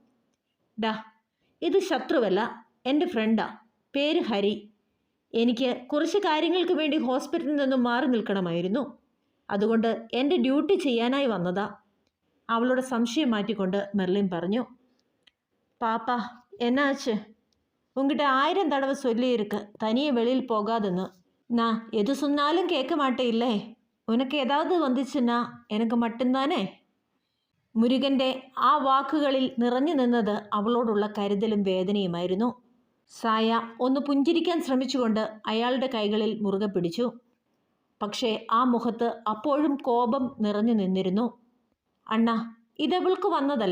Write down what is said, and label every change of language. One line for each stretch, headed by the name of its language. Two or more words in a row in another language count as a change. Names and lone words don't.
Malayalam: ഡാ, ഇത് ശത്രുവല്ല, എൻ്റെ ഫ്രണ്ടാ. പേര് ഹരി. എനിക്ക് കുറച്ച് കാര്യങ്ങൾക്ക് വേണ്ടി ഹോസ്പിറ്റലിൽ നിന്നും മാറി നിൽക്കണമായിരുന്നു. അതുകൊണ്ട് എൻ്റെ ഡ്യൂട്ടി ചെയ്യാനായി വന്നതാ. അവളുടെ സംശയം മാറ്റിക്കൊണ്ട് മെർലിൻ പറഞ്ഞു.
Tamil: பாப்பா, என்னாச்சு? ഉങ്കിட்ட 1000 தடவை சொல்லியிருக்கு தனியே வெளியில் போகாதுன்னு. நான் எது சொன்னாலும் கேட்க மாட்டே இல்லை. உனக்கு ஏதாவது வந்துச்சுன்னா எனக்கு மட்டும்தானே?
Malayalam: മുരുകൻ്റെ ആ വാക്കുകളിൽ നിറഞ്ഞു നിന്നത് അവളോടുള്ള കരുതലും വേദനയുമായിരുന്നു. സായ ഒന്ന് പുഞ്ചിരിക്കാൻ ശ്രമിച്ചുകൊണ്ട് അയാളുടെ കൈകളിൽ മുറുകെ പിടിച്ചു. പക്ഷേ ആ മുഖത്ത് അപ്പോഴും കോപം നിറഞ്ഞു നിന്നിരുന്നു. അണ്ണാ, ഇതവൾക്ക് വന്നതല്ല.